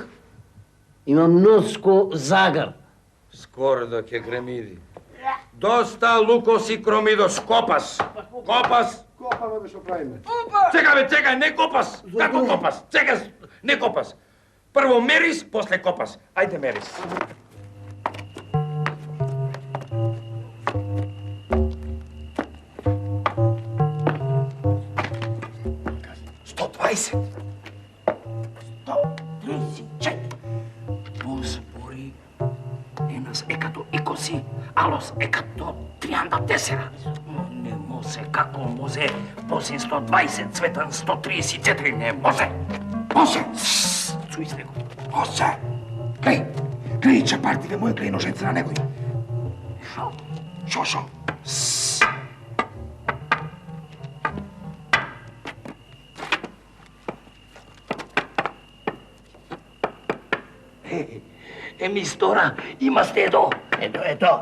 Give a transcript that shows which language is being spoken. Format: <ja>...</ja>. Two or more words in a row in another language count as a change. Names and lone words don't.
<mk>Има мноско загар. Скоро да ке гремиди. Доста лукос и кромидос, копас. Копас. Копаме бе, шо правиме? Чекай, не копас. Како копас? Чекай, не копас. Прво мерис, после копас. Ајде мерис.</mk> <el>Бори, ένας εκατό είκοσι, άλλος εκατό τριάντα τέσσερα.</el> <mk>Не може, како може, босин 120, цветан 134, не може. Може! Чуй с него. Може! Глеј, чапартиве мој, глеј ножеца на некој. Шо? Емистора, има стедо. Ето.</mk>